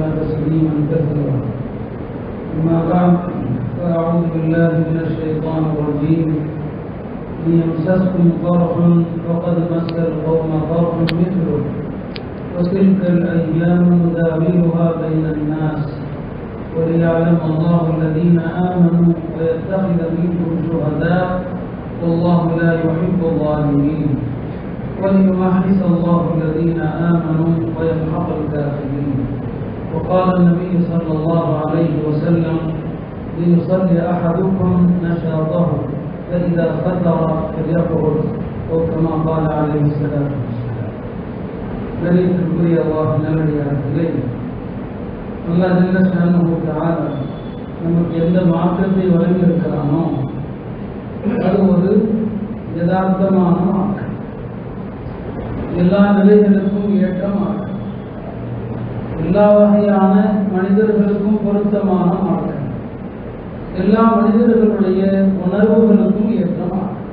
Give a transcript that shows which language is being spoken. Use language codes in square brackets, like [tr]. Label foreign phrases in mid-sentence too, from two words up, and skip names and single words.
[ar] تسليما كثيرا أما بعد فأعوذ بالله من الشيطان الرجيم إن يمسسكم قرح فقد مس القوم قرح مثله وتلك الأيام نداولها بين الناس وليعلم الله الذين آمنوا ويتخذ منكم شهداء والله لا يحب الظالمين وليمحص الله الذين آمنوا ويمحق الكافرين. وقال النبي صلى الله عليه وسلم ليصلي أحدكم نشاطه فإذا خطر فليقعد أو كما قال عليه الصلاة والسلام. [ta] கணியத்திற்குரிய அல்லாஹ் நல்லடியார்களே, அல்லாஹ் [ar] جل شأنه تعالى [ta] நமக்கு எந்த மாற்றத்தை வழங்கியிருக்கிறானோ அது ஒரு யதார்த்தமான மாற்றம், எல்லா நிலைகளுக்கும் ஏற்ற மாற்றம், எல்லா வகையான மனிதர்களுக்கும் பொருத்தமான மாற்றம், எல்லா மனிதர்களுடைய உணர்வுகளுக்கும் ஏற்ற மாற்றம்.